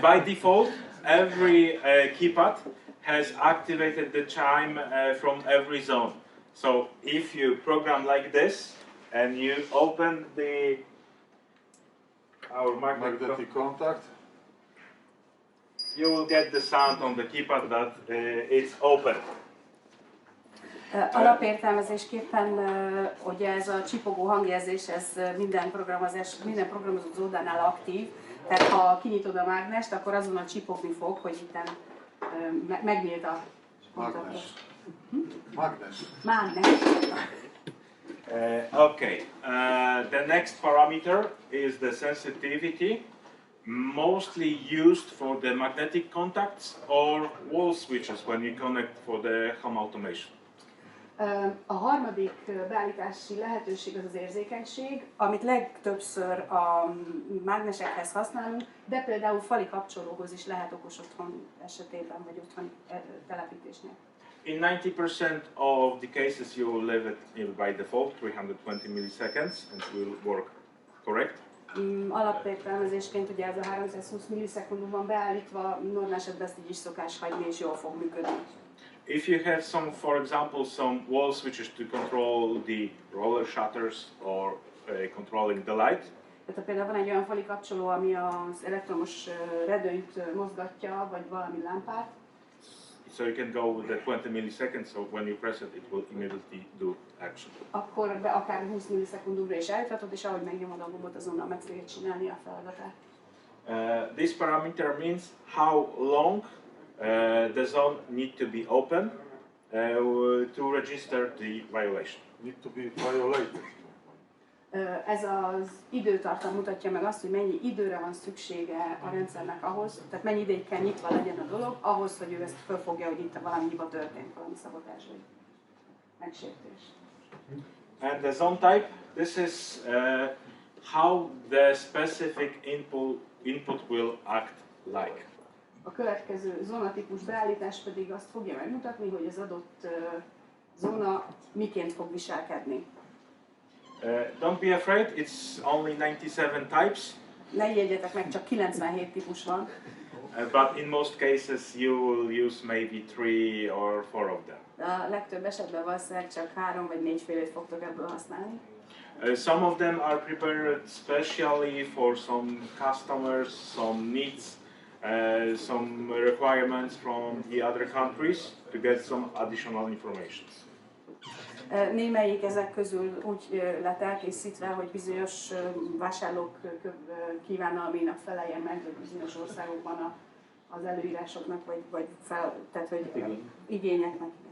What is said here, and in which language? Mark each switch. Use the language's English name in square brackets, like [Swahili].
[English] By default, every keypad has activated the chime from every zone. So if you program like this and you open our Magnetic contact. you will get the sound on the keypad that it's open. [Hungarian] Alapértelmezésképpen ugye ez a csipogó hangjelzés, ez minden programozott zódánál aktív, tehát ha kinyitod a mágnest, akkor azonnal csipogni fog, hogy itt megnyílt a kontaktus. Mágnes. [English] Okay, the next parameter is the sensitivity, mostly used for the magnetic contacts or wall switches when you connect for the home automation. [Hungarian] A harmadik beállítási lehetőség az az érzékenység, amit legtöbbször a mágnesekhez használunk, de például fali kapcsolóhoz is lehet okos otthon esetében, vagy otthoni telepítésnél. [English] In 90% of the cases you will leave it by default 320 milliseconds and it will work correct. [Hungarian] Alapértelmezésként ugye ez a 320 millisekundum van beállítva, normál esetben ezt így is szokás hagyni és jól fog működni. [English] If you have for example, some wall switches to control the roller shutters or controlling the light. [Hungarian] Tehát ha például van egy olyan fali kapcsoló, ami az elektromos redőnyt mozgatja, vagy valami lámpát, [English] so you can go with the 20 milliseconds, so when you press it, it will immediately do action. [Hungarian] akkor akár 20 millisekundumra is állíthatod, és ahogy megnyomod a gombot, azonnal meg fogja csinálni a feladatát. [English] This parameter means how long the zone need to be open to register the violation. Need to be violated. [Hungarian] Ez az időtartam mutatja meg azt, hogy mennyi időre van szüksége a rendszernek ahhoz, tehát mennyi ideig kell nyitva legyen a dolog, ahhoz, hogy ő ezt fölfogja, hogy itt valami hiba történt, valami szabotás vagy megsértés. [English] And the zone type, this is how the specific input will act like. [Hungarian] A következő zónatípus beállítás pedig azt fogja megmutatni, hogy az adott zóna miként fog viselkedni. [English] Don't be afraid, it's only 97 types. [Hungarian] Ne ijedjetek meg, csak 97 típus van. [English] But in most cases you will use maybe 3 or 4 of them. [Hungarian] De a legtöbb esetben valószínűleg csak 3 vagy 4 félét fogtok ebből használni. [English] Some of them are prepared specially for some customers, some needs, some requirements from the other countries to get some additional information. [Hungarian] Némelyik ezek közül úgy lett elkészítve, hogy bizonyos vásárlók kívánalménak feleljen meg, vagy bizonyos országokban az előírásoknak, vagy tehát, hogy igényeknek.